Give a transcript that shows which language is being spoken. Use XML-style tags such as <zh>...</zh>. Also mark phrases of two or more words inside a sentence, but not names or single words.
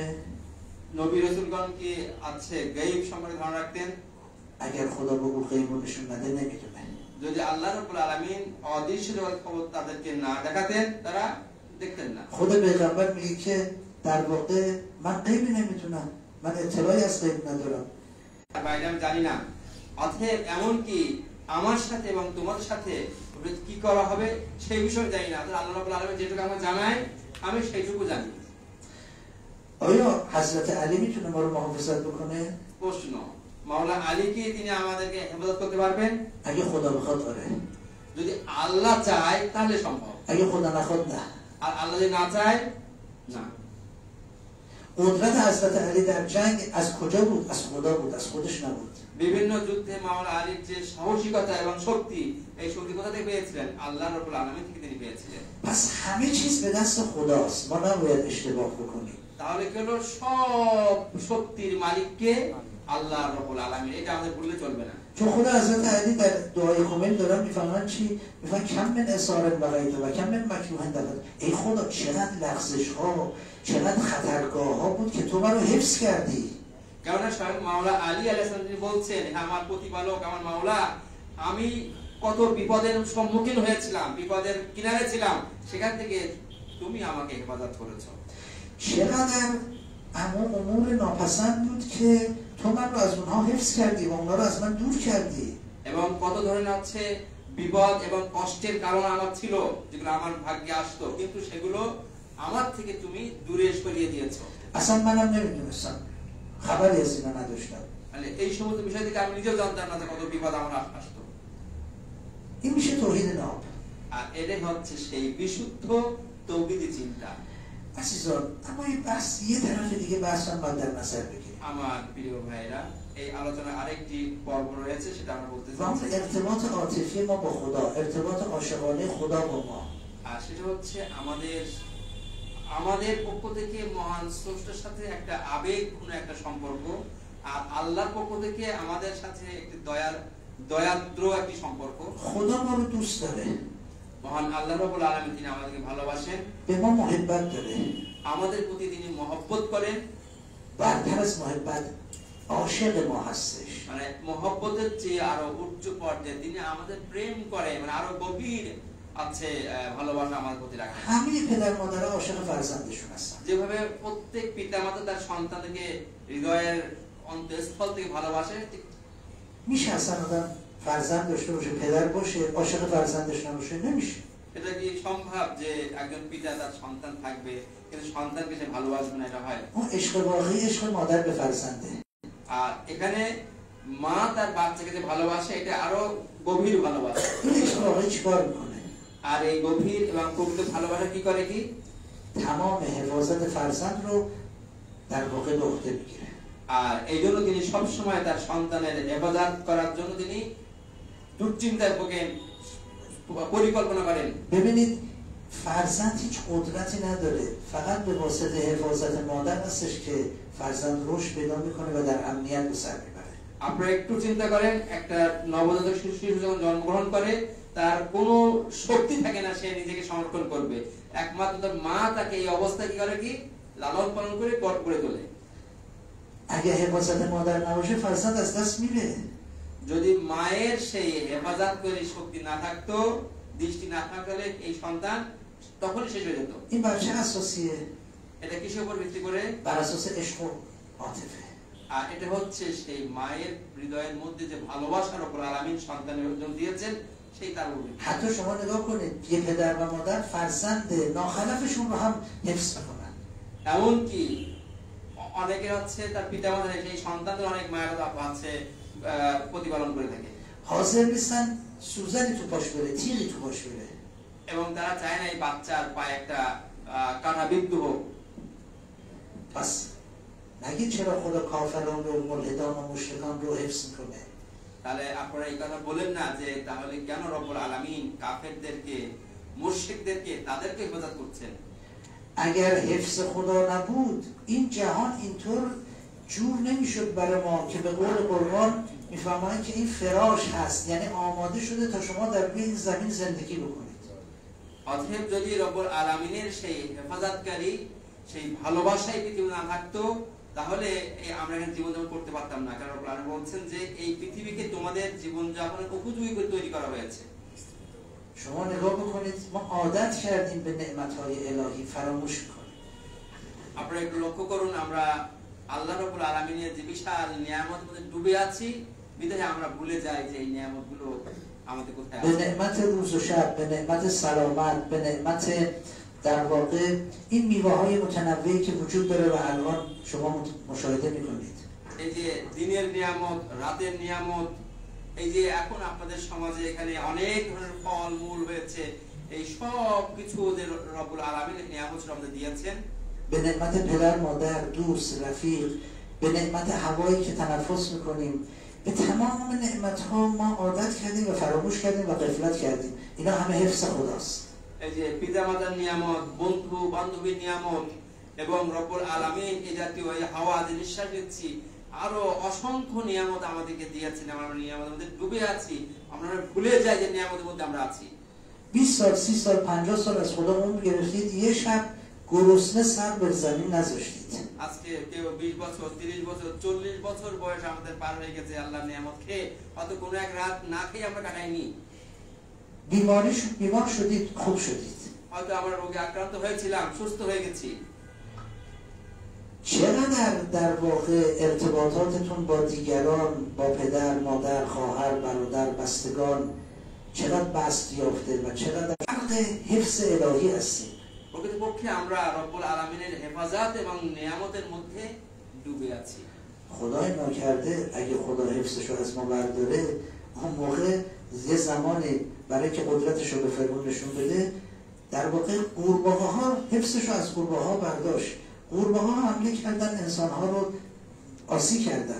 <bn>নবী রাসূলগণ কি আছে গায়ব সম্পর্কে ধারণা রাখতেন؟</bn> <fa>اگر خدا بگو غیب رو نشون نده نمیدونه.</fa> <bn>যদি আল্লাহ রাব্বুল আলামিন অদৃশ্য জগতের খবর তাদেরকে না দেখাতেন তারা দেখতেন না।</bn> <fa>خود پیغمبر میگه که در واقع من غیب نمیدونم، من اطلاعی از غیب ندارم.</fa> <bn>বাইরে আমি জানি না, অতএব এমন কি আমার সাথে এবং তোমাদের সাথে কি করা হবে সেই বিষয়ে জানি না। আল্লাহ রাব্বুল আলামিন যেটুকু আমাকে জানায় আমি সেইটুকু জানি।</bn> <fa>آیا حضرت علی میتونه ما رو محافظت بکنه؟</fa> <bn>প্রশ্ন, মাওলা আলী কি তিনি আমাদেরকে হেফাজত করতে পারবেন?</bn> <fa>اگه خدا بخواد آره.</fa> <bn>যদি আল্লাহ চায় তাহলে সম্ভব,</bn> <fa>اگه خدا نخواد نه.</fa> <bn>আর আল্লাহ যদি না চায় না।</bn> <fa>قدرت حضرت علی در جنگ از کجا بود؟ از خدا بود، از خودش نبود.</fa> <bn>বিভিন্ন যুদ্ধে মাওলা আলীর যে সাহসিকতা এবং শক্তি, এই শক্তি কোথা থেকে পেয়েছিলেন? আল্লাহ রাব্বুল আলামিন থেকে তিনি পেয়েছিলেন।</bn> <fa>پس همه چیز به دست خداست، ما نباید اشتباه بکنیم.</fa> <bn>তাহলে কি হলো, সব শক্তির মালিককে আল্লাহ রাব্বুল আলামিন, এটা আমাদের ভুললে চলবে না।</bn> <fa>چون خدا حضرت علی در دعای کمیل دارن میفهمن چی؟ میفهمن</fa> <ar>کم من اثار بغیت و کم من مکروه دفت.</ar> <fa>ای خدا چقدر لغزش ها، چقدر خطرگاه ها بود که تو منو حفظ کردی.</fa> <bn>কেননা স্বয়ং মাওলা আলী আলাইহিস সালাম তিনি বলছেন, আমার প্রতিপালক, আমার মাওলা, আমি কত বিপদের সম্মুখীন হয়েছিলাম, বিপদের কিনারে ছিলাম, সেখান থেকে তুমি আমাকে হেফাজত করেছো।</bn> <fa>چقدر اما امور ناپسند بود که تو من رو از اونها حفظ کردی و اونها رو از من دور کردی.</fa> <bn>এবং কত ধরনের আছে বিপদ এবং কষ্টের কারণ আমার ছিল, যেগুলো আমার ভাগ্যে আসতো, কিন্তু সেগুলো আমার থেকে তুমি দূরে সরিয়ে দিয়েছো।</bn> <fa>اصلا منم نمیدونستم، خبری از اینا نداشتم.</fa> <bn>মানে এই সমস্ত বিষয় থেকে আমি নিজেও জানতাম না যে কত বিপদ আমার আসতো।</bn> <fa>این میشه توحید ناب.</fa> <bn>আর এটাই হচ্ছে সেই বিশুদ্ধ তৌহিদি চিন্তা।</bn> <fa>عزیزان، اما این بحث یه طرف دیگه بحث هم باید در نظر بگیریم.</fa> <bn>আমার প্রিয় ভাইরা, এই আলোচনার আরেকটি পর্ব রয়েছে, সেটা আমরা বলতে</bn> <fa>و اون</fa> <bn>চাই।</bn> <fa>ارتباط عاطفی ما با خدا، ارتباط عاشقانه خدا با ما.</fa> <bn>আর সেটা হচ্ছে আমাদের পক্ষ থেকে মহান স্রষ্টার সাথে একটা আবেগপূর্ণ একটা সম্পর্ক, আর আল্লাহর পক্ষ থেকে আমাদের সাথে একটি দয়াদ্র একটি সম্পর্ক।</bn> <fa>خدا ما رو دوست داره.</fa> <bn>মহান আল্লাহ রাব্বুল আলামিন তিনি আমাদেরকে ভালোবাসেন,</bn> <fa>به ما محبت داره.</fa> <bn>আমাদের প্রতি তিনি মহব্বত করেন।</bn> <fa>برتر از محبت عاشق ما هستش.</fa> <bn>মানে মহব্বতের চেয়ে আরো উচ্চ পর্যায়ে তিনি আমাদের প্রেম করেন, মানে আরো গভীর আছে ভালোবাসা আমাদের প্রতি রাখেন।</bn> <fa>همه پدر مادرها عاشق فرزندشون هستن.</fa> <bn>যেভাবে প্রত্যেক পিতামাতা তার সন্তানকে হৃদয়ের অন্তঃস্থল থেকে ভালোবাসে,</bn> <fa>میشه اصلا آدم فرزند داشته باشه، پدر باشه، عاشق فرزندش نباشه؟ نمیشه.</fa> <bn>এটা কি সম্ভব যে একজন পিতা তার সন্তান থাকবে কিন্তু সন্তানকে সে ভালোবাসবে না, এটা হয়?</bn> <fa>اون عشق واقعی عشق مادر به فرزنده.</fa> <bn>আর এখানে মা তার বাচ্চাকে যে ভালোবাসে এটা আরো গভীর ভালোবাসা।</bn> <fa>این عشق واقعی چیکار میکنه؟</fa> <bn>আর এই গভীর এবং প্রকৃত ভালোবাসা কি করে? কি</bn> <fa>تمام حفاظت فرزند رو در واقع به عهده میگیره.</fa> <bn>আর এই জন্য তিনি সব সময় তার সন্তানের হেফাজত করার জন্য তিনি দুশ্চিন্তায় ভোগেন, পরিকল্পনা করেন।</bn> <fa>ببینید فرزند هیچ قدرتی نداره، فقط به واسطه حفاظت مادر هستش که فرزند رشد پیدا میکنه و در امنیت به سر میبره.</fa> <bn>আপনারা একটু চিন্তা করেন, একটা নবজাতক শিশু যখন জন্মগ্রহণ করে তার কোনো শক্তি থাকে না সে নিজেকে সংরক্ষণ করবে, একমাত্র তার মা তাকে এই অবস্থায় কি করে? কি লালন পালন করে বড় করে তোলে।</bn> <fa>اگه حفاظت مادر نباشه فرزند از دست میره.</fa> <bn>যদি মায়ের সেই হেফাজত করে শক্তি না থাকতো, দৃষ্টি না থাকলে এই সন্তান তখনই শেষ হয়ে যেত।</bn> <fa>این بر چه اساسیه؟</fa> <bn>এটা কিসের উপর ভিত্তি করে?</bn> <fa>بر اساس عشق و عاطفه.</fa> <bn>আর এটা হচ্ছে সেই মায়ের হৃদয়ের মধ্যে যে ভালোবাসা রব্বুল আলামিন সন্তানের জন্য দিয়েছেন সেই তার উপর।</bn> <fa>حتی شما نگاه کنید یه پدر و مادر فرزند ناخلفشون رو هم حفظ میکنن.</fa> <bn>এমনকি অনেকে হচ্ছে তার পিতামাতা সেই সন্তানদের অনেক মায়ের আছে প্রতিপালন করে থাকে।</bn> <fa>حاضر نیستن سوزنی تو پاش بره، تیغی تو پاش بره.</fa> <bn>এবং তারা চায় না এই বাচ্চার পায়ে একটা কাঁটা বিদ্ধ হোক।</bn> <fa>پس نگید چرا خدا کافران رو، ملحدان و مشرکان رو حفظ میکنه.</fa> <bn>তাহলে আপনারা এই কথা বলেন না যে তাহলে কেন রব্বুল আলামিন কাফেরদেরকে, মুশরিকদেরকে তাদেরকে হেফাজত করছেন?</bn> <fa>اگر حفظ خدا نبود این جهان اینطور جور نمیشد برای ما که به قول قرآن میفهمند که این فراش هست، یعنی آماده شده تا شما در روی این زمین زندگی بکنید.</fa> <bn>অতএব যদি রব্বুল আলামিনের সেই হেফাজতকারী, সেই ভালোবাসাই পৃথিবী না থাকতো তাহলে আমরা এখানে জীবনযাপন করতে পারতাম না। কারণ রব্বুল আলামিন বলছেন যে এই পৃথিবীকে তোমাদের জীবনযাপনের উপযোগী করে তৈরি করা হয়েছে।</bn> <fa>شما نگاه بکنید ما عادت کردیم به نعمت‌های الهی، فراموش کنیم.</fa> <bn>আপনারা একটু লক্ষ্য করুন, আমরা আল্লাহ রাব্বুল আলামিনের যে বিশাল নিয়ামতের মধ্যে ডুবে আছি, বিধায় আমরা ভুলে যাই যে এই নিয়ামতগুলো আমাদের কোথায় আছে।</bn> <fa>به نعمت روز و شب، به نعمت سلامت، به نعمت در واقع این میوه‌های متنوعی که وجود داره و الان شما مشاهده می‌کنید.</fa> <bn>এই যে দিনের নিয়ামত, রাতের নিয়ামত, এই যে এখন আপনাদের সমাজে এখানে অনেক ধরনের ফল মূল হয়েছে, এই সব কিছু যে রব্বুল আলামিন নিয়ামত আমাদের দিয়েছেন।</bn> <fa>به نعمت پدر، مادر، دوست، رفیق، به نعمت هوایی که تنفس میکنیم، به تمام نعمت‌ها ما عادت کردیم و فراموش کردیم و غفلت کردیم. اینا همه حفظ خداست.</fa> <bn>এই যে পিতামাতার নিয়ামত, বন্ধু বান্ধবীর নিয়ামত এবং রব্বুল আলামিন এই জাতীয় এই হাওয়া যে নিঃশ্বাস নিচ্ছি, আরো অসংখ্য নিয়ামত আমাদেরকে দিয়েছেন। আমরা নিয়ামতের মধ্যে ডুবে আছি, আমরা ভুলে যাই যে নিয়ামতের মধ্যে আমরা আছি।</bn> <fa>20 سال، 30 سال، 50 سال از خدا عمر گرفتید، یه شب گرسنه سر به زمین نذاشتید.</fa> <bn>আজকে কেউ 20 বছর, 30 বছর, 40 বছর বয়স আমাদের পার হয়ে গেছে আল্লাহর নিয়ামত খেয়ে, হয়তো কোনো এক রাত না খেয়ে আমরা কাটাইনি।</bn> <fa>بیمار شدید، خوب شدید.</fa> <bn>হয়তো আমরা রোগে আক্রান্ত হয়েছিলাম, সুস্থ হয়ে গেছি।</bn> <fa>چقدر در واقع ارتباطاتتون با دیگران، با پدر، مادر، خواهر، برادر، بستگان چقدر بست یافته و چقدر حق حفظ الهی هستید.</fa> <bn>প্রকৃতপক্ষে আমরা রব্বুল আলামিনের হেফাজত এবং নিয়ামতের মধ্যে ডুবে আছি।</bn> <fa>خدای ناکرده اگه خدا حفظشو از ما برداره، اون موقع یه زمانی برای که قدرتشو به فرعون نشون بده، در واقع قورباغه ها حفظشو از قورباغه ها برداشت. قورباغه ها حمله کردن، انسان ها رو آسی کردن.</fa>